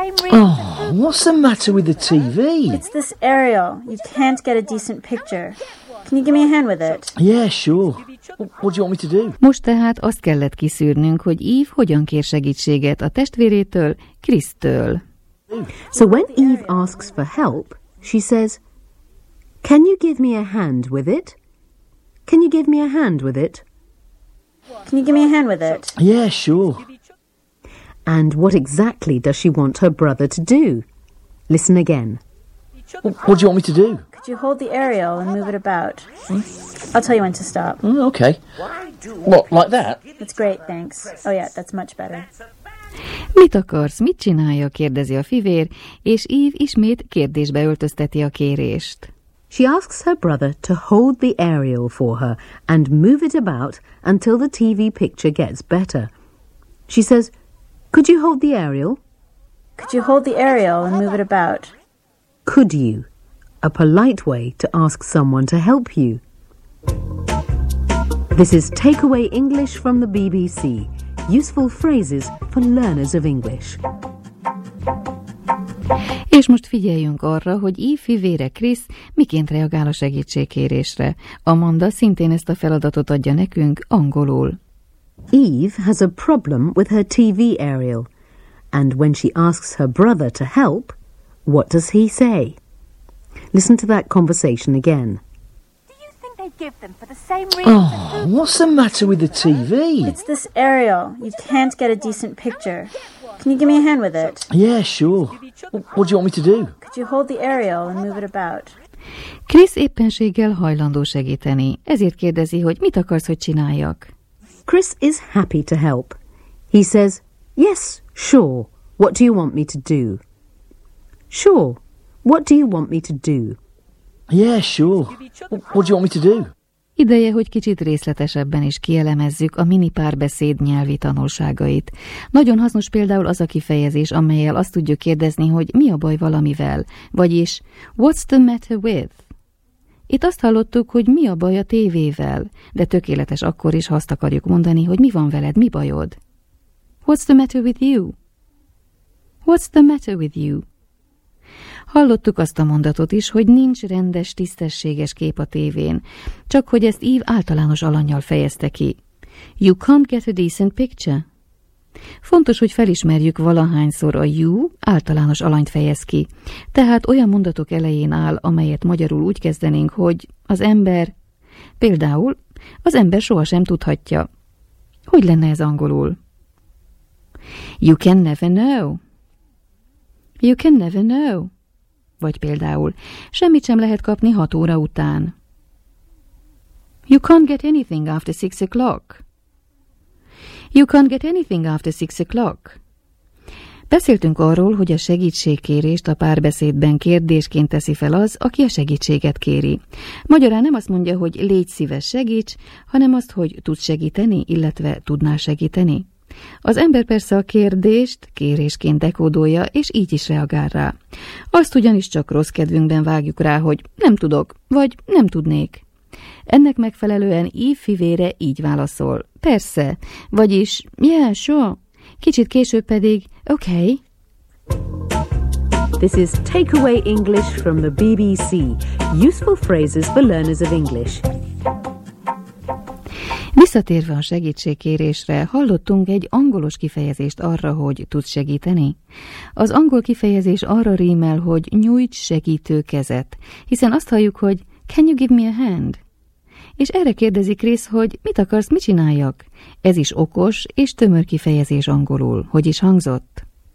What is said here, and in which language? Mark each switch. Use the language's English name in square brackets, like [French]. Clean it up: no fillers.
[English] Oh, what's the matter with the TV? It's this aerial. You can't get a decent picture. Can you give me a hand with it? Yeah, sure. What do you want me to do? [Hungarian] Most tehát azt kellett kiszűrnünk, hogy Eve hogyan kér segítséget a testvérétől, Chris-től. [English] So when Eve asks for help, she says, "Can you give me a hand with it? Can you give me a hand with it? Can you give me a hand with it?" Yeah, sure. And what exactly does she want her brother to do? Listen again. What do you want me to do? Could you hold the aerial and move it about? I'll tell you when to stop. Okay. What, like that? That's great, thanks. Oh yeah, that's much better. [Hungarian] Mit akarsz, mit csinálja, kérdezi a fivér, és Eve ismét kérdésbe öltözteti a kérést. [English] She asks her brother to hold the aerial for her and move it about until the TV picture gets better. She says, "Could you hold the aerial? Could you hold the aerial and move it about?" Could you? A polite way to ask someone to help you. This is Takeaway English from the BBC. Useful phrases for learners of English. [Hungarian] És most figyeljünk arra, hogy Eve fivére Chris miként reagál a segítségkérésre. Amanda szintén ezt a feladatot adja nekünk angolul. [English] Eve has a problem with her TV aerial, and when she asks her brother to help, what does he say? Listen to that conversation again. Oh, what's the matter with the TV? It's this aerial. You can't get a decent picture. Can you give me a hand with it? Yeah, sure. What do you want me to do? Could you hold the aerial and move it about? [Hungarian] Chris éppenséggel hajlandó segíteni, ezért kérdezi, hogy mit akarsz, hogy csináljak. [English] Chris is happy to help. He says, "Yes, sure. What do you want me to do?" Sure. What do you want me to do? Yeah, sure. What do you want me to do? [Hungarian] Ideje, hogy kicsit részletesebben is kielemezzük a mini párbeszéd nyelvi tanulságait. Nagyon hasznos például az a kifejezés, amellyel azt tudjuk kérdezni, hogy mi a baj valamivel, vagyis [English] what's the matter with? [Hungarian] Itt azt hallottuk, hogy mi a baj a tévével, de tökéletes akkor is, ha azt akarjuk mondani, hogy mi van veled, mi bajod. [English] What's the matter with you? What's the matter with you? [Hungarian] Hallottuk azt a mondatot is, hogy nincs rendes, tisztességes kép a tévén, csak hogy ezt Eve általános alannyal fejezte ki. [English] You can't get a decent picture. [Hungarian] Fontos, hogy felismerjük valahányszor a you általános alanyt fejez ki. Tehát olyan mondatok elején áll, amelyet magyarul úgy kezdenénk, hogy az ember, például, az ember sohasem tudhatja. Hogy lenne ez angolul? [English] You can never know. You can never know. [Hungarian] Vagy például, semmit sem lehet kapni 6 óra után. [English] You can't get anything after 6 o'clock. You can't get anything after 6 o'clock. [Hungarian] Beszéltünk arról, hogy a segítségkérést a párbeszédben kérdésként teszi fel az, aki a segítséget kéri. Magyarán nem azt mondja, hogy légy szíves segíts, hanem azt, hogy tud segíteni, illetve tudná segíteni. Az ember persze a kérdést kérésként dekódolja, és így is reagál rá. Azt ugyanis csak rossz kedvünkben vágjuk rá, hogy nem tudok, vagy nem tudnék. Ennek megfelelően Eve fivére így válaszol. Persze, vagyis [English] yeah, sure. [Hungarian] Kicsit később pedig okay. [English] This is Takeaway English from the BBC. Useful phrases for learners of English. [Hungarian] Visszatérve a segítségkérésre, hallottunk egy angolos kifejezést arra, hogy tudsz segíteni. Az angol kifejezés arra rímel, hogy nyújts segítő kezet, hiszen azt halljuk, hogy [English] can you give me a hand? [Hungarian] És erre kérdezi Chris, hogy mit akarsz, mit csináljak? Ez is okos és tömör kifejezés angolul, hogy is hangzott.